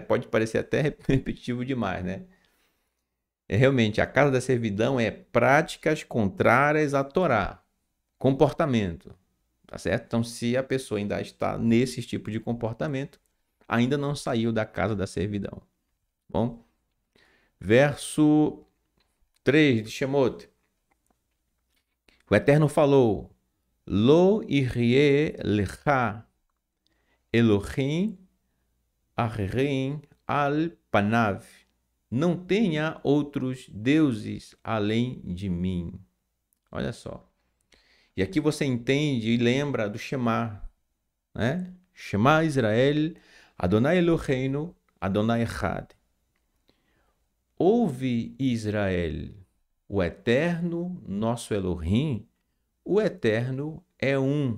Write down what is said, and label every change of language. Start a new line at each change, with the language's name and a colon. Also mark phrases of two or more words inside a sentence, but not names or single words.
Portuguese: Pode parecer até repetitivo demais, né? É realmente a casa da servidão é práticas contrárias à Torá, comportamento, tá certo? Então, se a pessoa ainda está nesse tipo de comportamento, ainda não saiu da casa da servidão. Bom, verso 3 de Shemot. O Eterno falou:
Hebrew: לא יהיה לך אלהים אחרים על פני.
Portuguese: Não tenha outros deuses além de mim. Olha só. E aqui você entende e lembra do Shema, né?
Hebrew: שמע ישראל, אדני אלהינו, אדני אחד.
Portuguese: Ouve Israel, o Eterno, nosso Elohim, o Eterno é um.